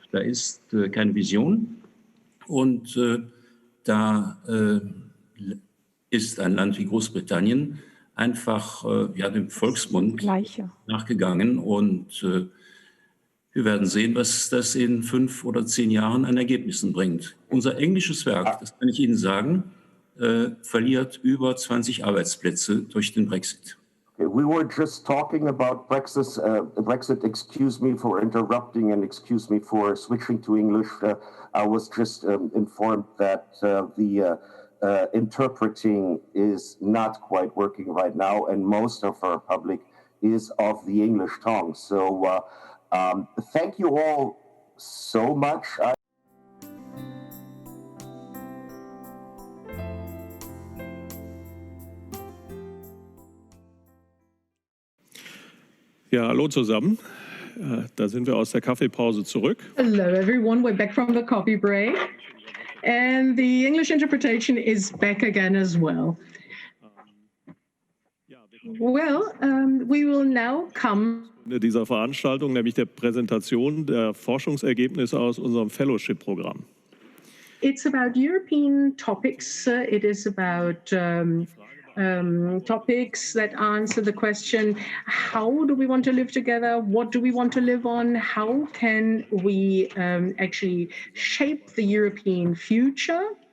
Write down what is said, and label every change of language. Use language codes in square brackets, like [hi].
[de] Da ist keine Vision und da ist ein Land wie Großbritannien einfach dem Volksmund nachgegangen und wir werden sehen, was das in 5 oder 10 Jahren an Ergebnissen bringt. Unser englisches Werk, das kann ich Ihnen sagen, verliert über 20 Arbeitsplätze durch den Brexit. [en] Okay, we were just talking about Brexit. Excuse me for interrupting and excuse me for switching to English. I was just informed that the interpreting is not quite working right now, and most of our public is of the English tongue. So thank you all so much. [de] Ja, hallo zusammen. Da sind wir aus der Kaffeepause zurück. [en] Hello everyone, we're back from the coffee break. And the English interpretation is back again as well. Well, we will now come [de] dieser Veranstaltung, nämlich der Präsentation der Forschungsergebnisse aus unserem Fellowship-Programm. [en] It's about European topics. It is about topics that answer the question, how do we want to live together? What do we want to live on? How can we actually shape the European future?